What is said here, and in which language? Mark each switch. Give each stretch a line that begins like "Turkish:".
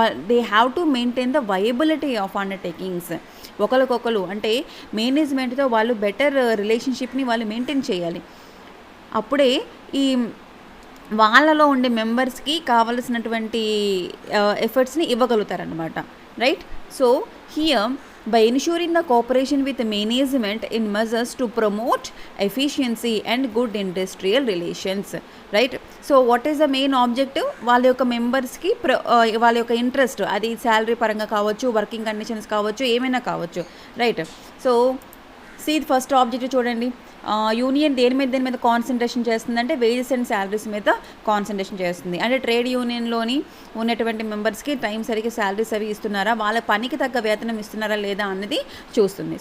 English: They have to maintain the viability of undertakings.
Telugu: ఒకరికొకరు అంటే మేనేజ్మెంట్తో వాళ్ళు బెటర్ రిలేషన్షిప్ని వాళ్ళు మెయింటైన్ చేయాలి. అప్పుడే ఈ వాళ్ళలో ఉండే మెంబర్స్కి కావలసినటువంటి ఎఫర్ట్స్ని ఇవ్వగలుగుతారనమాట, right?
English: So here by ensuring the cooperation with management in measures to promote efficiency and good industrial relations, right? So what is the main objective?
Telugu: వాళ్ళ యొక్క మెంబర్స్కి వాళ్ళ యొక్క ఇంట్రెస్ట్, అది శాలరీ పరంగా కావచ్చు, వర్కింగ్ కండిషన్స్ కావచ్చు, ఏమైనా కావచ్చు, రైట్? సో ఫస్ట్ ఆబ్జెక్టివ్ చూడండి, యూనియన్ దేని మీద కాన్సన్ట్రేషన్ చేస్తుందంటే వేజెస్ అండ్ శాలరీస్ మీద కాన్సన్ట్రేషన్ చేస్తుంది. అంటే ట్రేడ్ యూనియన్లోని ఉన్నటువంటి మెంబర్స్కి టైం సరిగ్గా శాలరీస్ అవి ఇస్తున్నారా, వాళ్ళ పనికి తగ్గ వేతనం ఇస్తున్నారా లేదా అన్నది చూస్తుంది.